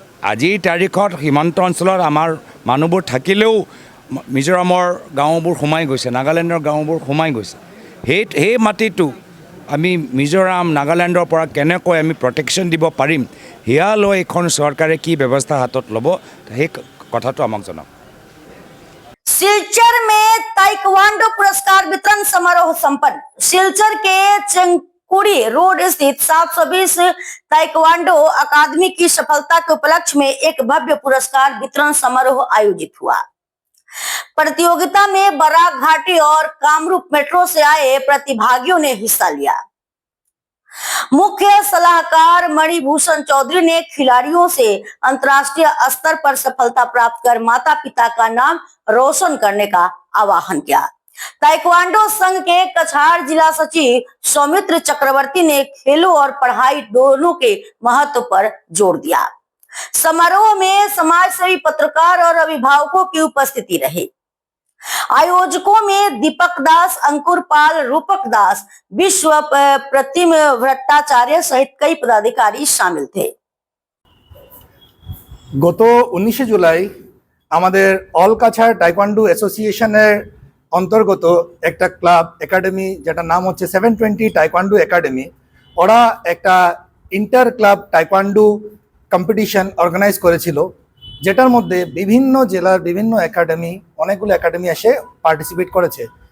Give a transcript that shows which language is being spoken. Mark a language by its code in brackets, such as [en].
[as] আজিৰ তাৰিখত সীমান্ত অঞ্চলত আমাৰ মানুহবোৰ থাকিলেও মিজোৰামৰ গাঁওবোৰ সোমাই গৈছে, নাগালেণ্ডৰ গাঁওবোৰ সোমাই গৈছে। সেই মাটিটো আমি মিজোৰাম নাগালেণ্ডৰ পৰা কেনেকৈ আমি প্ৰটেকশ্যন দিব পাৰিম, সেয়া লৈ এইখন চৰকাৰে কি ব্যৱস্থা হাতত ল'ব, সেই কথাটো আমাক জনাওক। [hi] सिलचर में ताइक्वांडो पुरस्कार वितरण समारोह संपन्न। सिलचर के चंकुड़ी रोड स्थित 720 ताइक्वांडो अकादमी की सफलता के उपलक्ष्य में एक भव्य पुरस्कार वितरण समारोह आयोजित हुआ। प्रतियोगिता में बराक घाटी और कामरूप मेट्रो से आए प्रतिभागियों ने हिस्सा लिया। मुख्य सलाहकार मणिभूषण चौधरी ने खिलाड़ियों से अंतर्राष्ट्रीय स्तर पर सफलता प्राप्त कर माता पिता का नाम रोशन करने का आह्वान किया। ताइक्वांडो संघ के कछार जिला सचिव सौमित्र चक्रवर्ती ने खेलों और पढ़ाई दोनों के महत्व पर जोर दिया। समारोह में समाजसेवी, पत्रकार और अभिभावकों की उपस्थिति रही। आयोजकों में दीपक दास, अंकुर पाल, रूपक दास, विश्व प्रतिम भट्टाचार्य सहित कई पदाधिकारी शामिल थे। [bn] গত 19 জুলাই আমাদের অল কাছাড় টাইকোয়ান্ডো অ্যাসোসিয়েশনের অন্তর্গত একটা ক্লাব একাডেমি যেটার নাম হচ্ছে 720 টাইকোয়ান্ডো একাডেমি, ওরা একটা inter club taekwondo competition organise করেছিল, যেটার মধ্যে বিভিন্ন জেলার বিভিন্ন একাডেমি, অনেকগুলো একাডেমি এসে পার্টিসিপেট করেছে।